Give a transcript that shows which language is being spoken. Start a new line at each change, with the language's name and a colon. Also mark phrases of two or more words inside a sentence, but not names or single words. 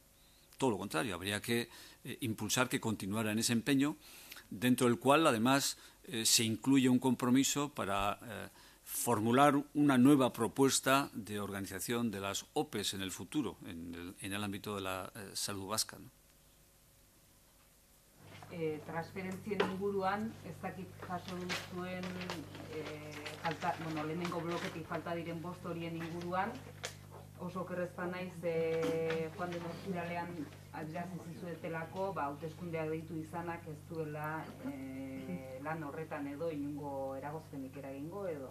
Spanish: Todo lo contrario, habría que impulsar que continuara en ese empeño, dentro del cual, además, se incluye un compromiso para formular una nueva propuesta de organización de las OPEs en el futuro, en el ámbito de la salud vasca, ¿no?
Basque: Transferentzien inguruan, ez dakit jaso duzuen lehenengo bloketik falta diren 5 horien inguruan, oso okerrezpa naiz joan den ostiralean adierazi zizuetelako hauteskundeak deitu izanak ez duela lan horretan edo inongo eragozpenik eragingo edo.